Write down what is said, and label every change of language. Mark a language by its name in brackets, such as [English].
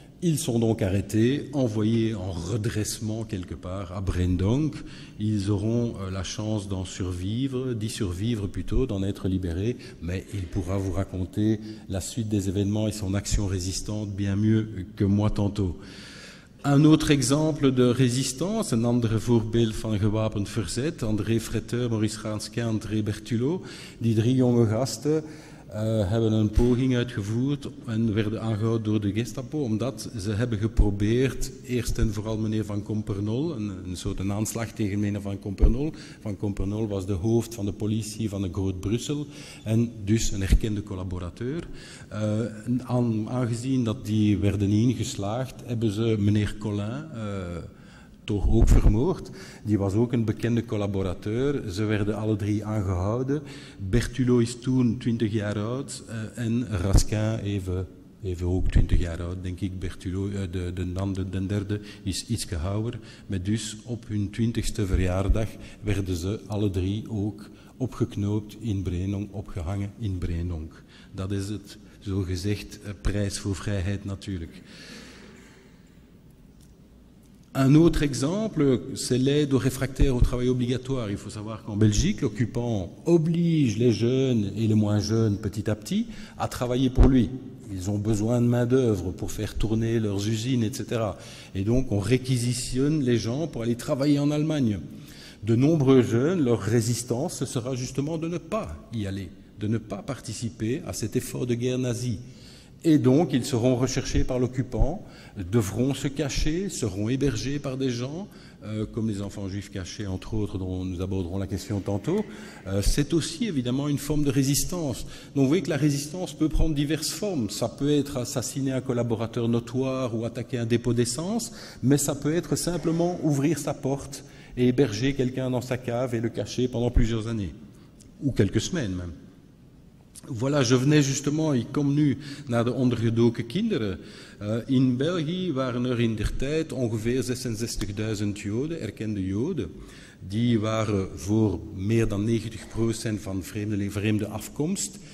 [French] Ils sont donc arrêtés, envoyés en redressement quelque part à Brendonk. Ils auront la chance d'y survivre plutôt, d'en être libérés, mais il pourra vous raconter la suite des événements et son action résistante bien mieux que moi tantôt. Un autre exemple de résistance, [Dutch] un ander voorbeeld van gewapend verzet, André Fretteur, Maurice Ransquin, André Bertulot, die 3 jonge gasten hebben een poging uitgevoerd en werden aangehouden door de Gestapo, omdat ze hebben geprobeerd, eerst en vooral meneer Van Compernol, een soort aanslag tegen meneer Van Compernol. Van Compernol was de hoofd van de politie van Groot-Brussel en dus een erkende collaborateur. Aangezien dat die werden ingeslaagd, hebben ze meneer Collin toch ook vermoord. Die was ook een bekende collaborateur. Ze werden alle 3 aangehouden. Bertulot is toen 20 jaar oud en Rasquin even ook 20 jaar oud, denk ik. Bertulot, de derde, is iets ouder. Maar dus op hun 20ste verjaardag werden ze alle 3 ook opgeknoopt in Brendonk, opgehangen in Brendonk. Dat is het zogezegd prijs voor vrijheid natuurlijk. [French] Un autre exemple, c'est l'aide aux réfractaires au travail obligatoire. Il faut savoir qu'en Belgique, l'occupant oblige les jeunes et les moins jeunes petit à petit à travailler pour lui. Ils ont besoin de main-d'œuvre pour faire tourner leurs usines, etc. Et donc on réquisitionne les gens pour aller travailler en Allemagne. De nombreux jeunes, leur résistance, ce sera justement de ne pas y aller, de ne pas participer à cet effort de guerre nazi. Et donc, ils seront recherchés par l'occupant, devront se cacher, seront hébergés par des gens, comme les enfants juifs cachés, entre autres, dont nous aborderons la question tantôt. C'est aussi, évidemment, une forme de résistance. Donc, vous voyez que la résistance peut prendre diverses formes. Ça peut être assassiner un collaborateur notoire ou attaquer un dépôt d'essence, mais ça peut être simplement ouvrir sa porte et héberger quelqu'un dans sa cave et le cacher pendant plusieurs années, ou quelques semaines même. Voilà, je venais justement, [Dutch] ik kom nu naar de ondergedoken kinderen. In België waren er in der tijd ongeveer 66.000 Joden, erkende Joden. Die waren voor meer dan 90% van vreemde afkomst.